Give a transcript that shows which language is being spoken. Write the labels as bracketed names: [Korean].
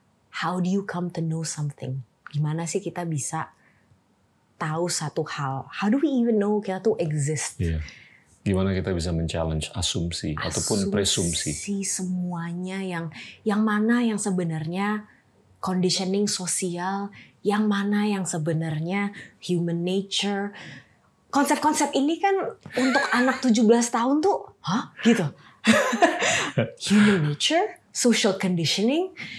[English] How do you come to know something? [Indonesian] Gimana sih kita bisa tahu satu hal? [English] How do we even know [Indonesian] kita tuh exist? Gimana kita bisa men-challenge asumsi ataupun presumsi? Semuanya yang mana yang sebenarnya conditioning sosial, yang mana yang sebenarnya human nature. Konsep-konsep ini kan untuk anak 17 tahun tuh, gitu. [English] Human nature, social conditioning.